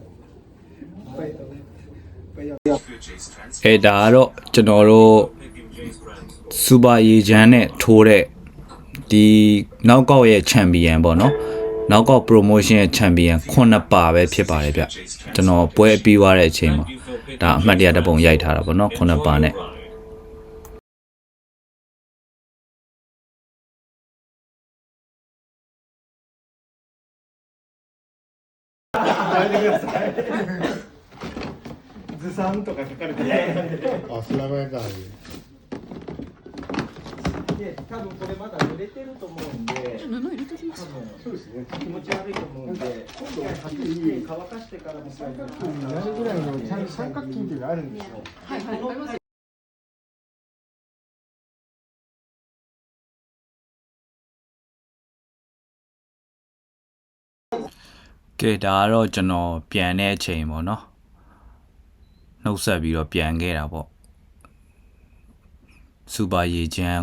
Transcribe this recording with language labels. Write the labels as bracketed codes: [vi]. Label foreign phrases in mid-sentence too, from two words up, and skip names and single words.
[my] အဲဒါကတော့ကျွန်တော်တို့စူပါရေချမ်းနဲ့ထိုးတဲ့ဒီနောက်ကောက်ရဲ့ချန်ပီယံပေါ့နော်နောက်ကောက် promotion ရဲ့ချန်ပီယံ9ပါပဲဖြစ်ပါတယ်ဗျကျွန်တော်ပွဲပြီးသွားတဲ့အချိန်မှာဒါအမှတ်တရတစ်ပုံရိုက်ထားတာပေါ့နော်9ပါနဲ့ [ja] ずさんとか書かれてない。あ、スラバヤガーで多分これまだ濡れてると思うんで布入れときますそうですね気持ち悪いと思うんで今度ははっきり乾かしてからもそういうなるぐらいのちゃんと三角筋っていうのがあるんですよ。はいはいわかります [my] ကဲဒါကတော့ကျွန်တော်ပြန်တဲ့အချိန်ပေါ့နော်နှုတ်ဆက်ပြီးတော့ပြန်ခဲ့တာပေါ့စူပါရေချမ်း